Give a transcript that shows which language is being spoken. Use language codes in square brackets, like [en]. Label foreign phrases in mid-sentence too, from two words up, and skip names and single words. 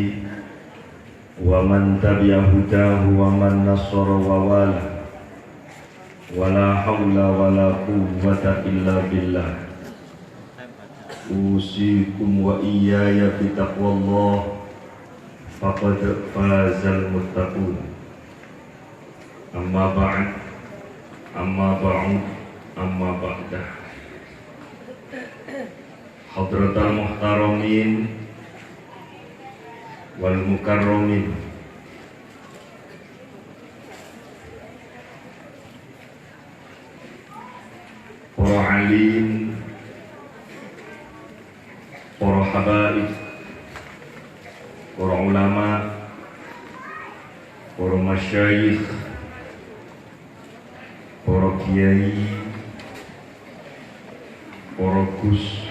[ar] ومن تبع هداه ومن نصر ووالاه ولا حول ولا قوة إلا بالله أوصيكم وإياي بتقوى الله فقد فاز المتقون أما بعد أما بعد حضرة المحترمين والمكرمين [jv] para alim, para habaib, para ulama, para masyayikh, para kiai, para gus,